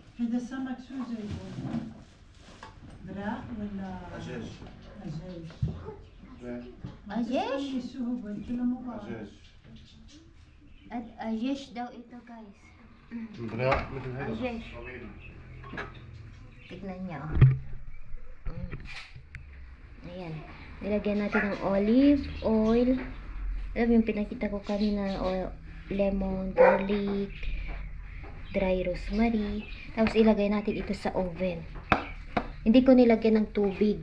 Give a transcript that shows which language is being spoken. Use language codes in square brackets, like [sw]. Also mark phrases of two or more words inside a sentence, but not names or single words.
[ar] إذا السمك شو جايبه؟ براق ولا دجاج دجاج؟ Ajesh? شو هو؟ قلت له مو بعرف. دجاج [tl] Ajesh daw ito guys. [ar] براق مثل هذا دجاج. طويل. [tl] Tignan niyo. Ayan. Nilagyan natin ng [en] olive oil. [tl] Alam mo yung pinakita ko kanina, lemon, garlic, [en] dry rosemary. [tl] Tapos ilagay natin ito sa oven. Hindi ko nilagyan ng tubig.